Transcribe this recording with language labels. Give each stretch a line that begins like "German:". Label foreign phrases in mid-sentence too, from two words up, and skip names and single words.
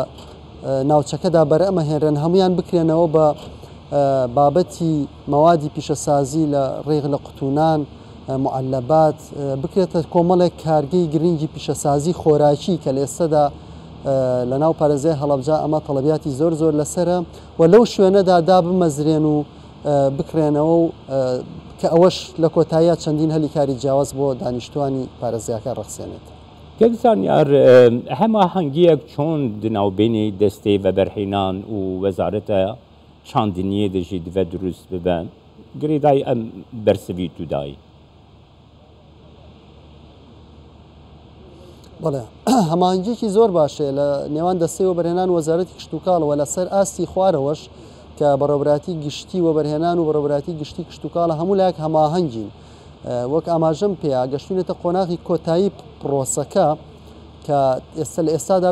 Central Kurdish: ناوچەکەدا بەرەمە هێنرێن هەمویان بکرێنەوە بە بابەتی مەوادی پیشەسازی لە ڕێغ لە قوتونان معلەبات بکرێتە کۆمەڵێک کارگەی گرنگی پیشەسازی خۆراکی کە لە ئێستادا لە ناو پارێزای هەڵەبجە ئەمە تەڵەبیاتی زۆر لەسرە و لەو شوێنەدا دا بمەزرێن و بکرێنەوە و کە ئەوەش لە کۆتاییە چەندین هەلی کاری جیاواز بۆ دانیشتوانی پارێزیاکە ڕەخسێنێت
Kurdish: کەک زانیار هەماهەنگیەک چۆن دناوبێنی دەستەی veberhênan û wezareta çandiniyê de jî dive durust bibe girêdayî em bersivî tu dayî
Central Kurdish: بەڵێ هەماهنگێکی زۆر باشێ لە نێوان دەستەی وەبەرهێنان وەزارەتی کشتتوکاڵەوە لەسەر ئاستی خوارەوەش کە بەڕێوەبراتی گشتی وەبەرهێنان و بەڕێوەبراتی گشتی کشتتوکاڵە هەموو لایەک هەماهەنگین وەک ئاماژەم پێیا گەشتونێتە قۆناغی کۆتایی پرۆسەکە کە ئێستا لە ئێستادا